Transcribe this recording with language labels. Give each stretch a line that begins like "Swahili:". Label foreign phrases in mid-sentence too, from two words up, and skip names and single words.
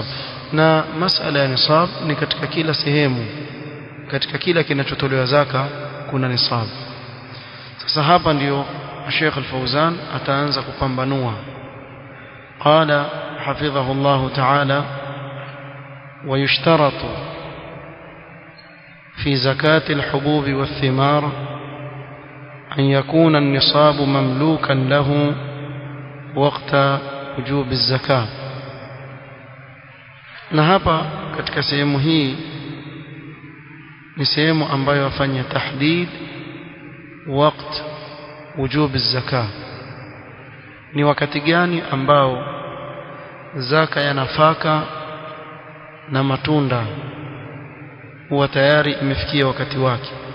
Swahili: Na masala ya nisab ni katika kila sehemu, katika kila kinachotolewa zaka kuna nisab. Sasa hapa ndio Sheikh Al-Fawzan ataanza kupambanua.
Arabic: قال حفظه الله تعالى ويشترط في زكاة الحبوب والثمار أن يكون النصاب مملوكا له وقت وجوب الزكاة.
Swahili: na hapa katika sehemu hii ni sehemu ambayo wafanya
Arabic: تحديد وقت وجوب الزكاة,
Swahili: ni wakati gani ambao zaka ya nafaka na matunda huwa tayari imefikia wakati wake,